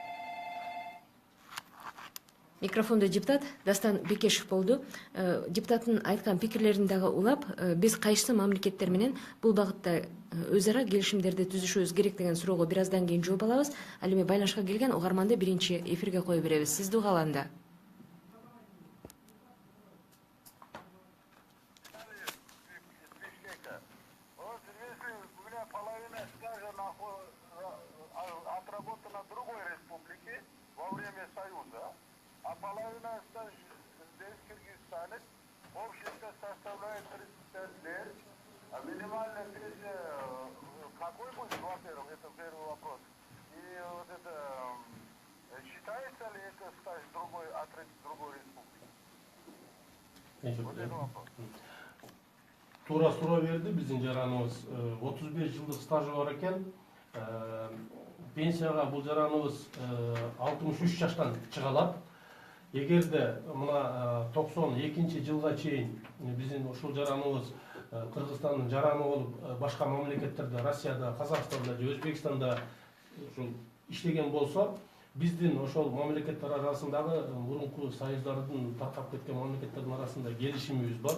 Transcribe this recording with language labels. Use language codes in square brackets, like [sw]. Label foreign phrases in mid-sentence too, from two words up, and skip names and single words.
[ky] Микрофондо депутат Дастан Бекешев болду. Депутаттын айткан пикирлерин дагы улап, биз кайсы мамлекеттер менен бул багытта өз ара келишимдерди түзүшүбүз керек деген суроого бир аздан кийин жооп алабыз. Ал эми байланышка келген угарманды биринчи эфирге кое беребиз. Сизди угаланда. [ru] Отработана в другой республике во время Союза, а половина здесь, в Киргизстане, общество составляет 35 лет, а минимальная пенсия какой будет, во-первых, это первый вопрос. И вот это, считается ли это стаж другой, отрыв другой республики? Вот это вопрос. [ky] Туура суроо берди, биздин жараныбыз 35 жылдык стажы бар экен. Пенсияга бул жараныбыз 63 жаштан чыга алат. Эгерде мына 92 жылга чейин биздин ушул жараныбыз Кыргызстандын жараны болуп башка мамлекеттерде, Россияда, Казакстанда же Өзбекстанда ушул иштеген болсо, биздин ошол мамлекеттер арасындагы мурунку союздардын таркап кеткен мамлекеттердин арасында келишимибиз бар.